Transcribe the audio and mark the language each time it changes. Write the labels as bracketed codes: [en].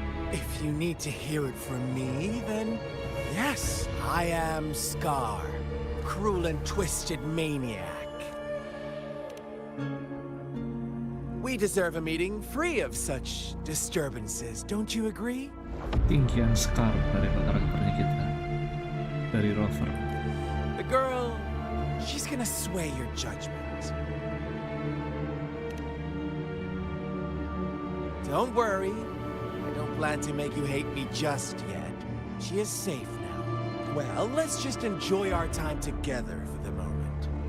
[en] If you need to hear it from me, then yes, I am Scar, cruel and twisted maniac. We deserve a meeting free of such disturbances, don't you agree? [id] Tinggian Scar dari karakternya kita. Dari Rover. [en] The girl, she's gonna sway your judgment. Don't worry, I don't plan to make you hate me just yet. She is safe now. Well, let's just enjoy our time together for the moment.